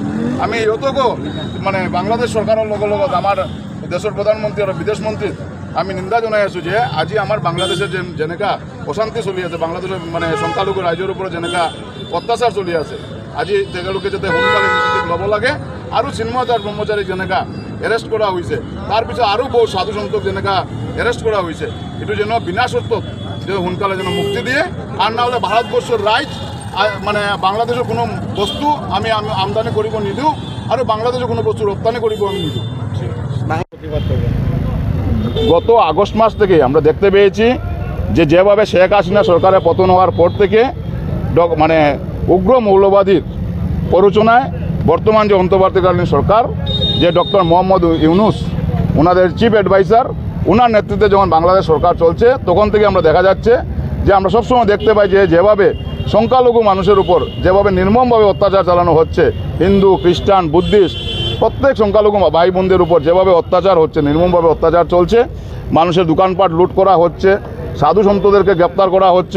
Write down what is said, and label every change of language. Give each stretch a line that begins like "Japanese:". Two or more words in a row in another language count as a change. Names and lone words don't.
Assamese: আমি ইহঁতকো মানে বাংলাদেশ চৰকাৰৰ লগত আমাৰ দেশৰ প্ৰধানমন্ত্ৰী আৰু বিদেশ মন্ত্ৰীক আমি নিন্দা জনাই আছোঁ যে আজি আমাৰ বাংলাদেশৰ যেনেকা অশান্তি চলি আছে, বাংলাদেশৰ মানে সংখ্যালঘু ৰাইজৰ ওপৰত যেনেকা অত্যাচাৰ চলি আছে, আজি তেওঁলোকে যাতে সোনকালে ইনিচিয়েটিভ ল'ব লাগে। আৰু চিন্ময় দাস ব্ৰহ্মচাৰীক যেনেকা এৰেষ্ট কৰা হৈছে, তাৰপিছত আৰু বহু সাধু সন্তক যেনেকা এৰেষ্ট কৰা হৈছে, এইটো যেন বিনা চৰ্তত যে সোনকালে যেন মুক্তি দিয়ে।
Bangla: আর না হলে ভারতবর্ষের
Assamese: রাইট মানে বাংলাদেশের কোনো বস্তু আমি আমদানি কৰিব নিদিওঁ আৰু বাংলাদেশের কোনো বস্তু রপ্তানি কৰিব আমি নিদিওঁ।
Bangla: গত আগস্ট মাস থেকে আমরা দেখতে পেয়েছি যে যেভাবে শেখ হাসিনা সরকারের পতন হওয়ার পর থেকে মানে উগ্র মৌলবাদীর প্ররোচনায় বর্তমান যে অন্তর্বর্তীকালীন সরকার যে ডক্টর মোহাম্মদ ইউনুস ওনাদের চিফ অ্যাডভাইজার, ওনার নেতৃত্বে যখন বাংলাদেশ সরকার চলছে তখন থেকে আমরা দেখা যাচ্ছে যে আমরা সবসময় দেখতে পাই যে যেভাবে সংখ্যালঘু মানুষের উপর যেভাবে নির্মমভাবে অত্যাচার চালানো হচ্ছে, হিন্দু খ্রিস্টান বুদ্ধিস্ট প্রত্যেক সংখ্যালঘু ভাই বোনদের উপর যেভাবে অত্যাচার হচ্ছে, নির্মমভাবে অত্যাচার চলছে, মানুষের দোকানপাট লুট করা হচ্ছে, সাধু সন্তদেরকে গ্রেপ্তার করা হচ্ছে।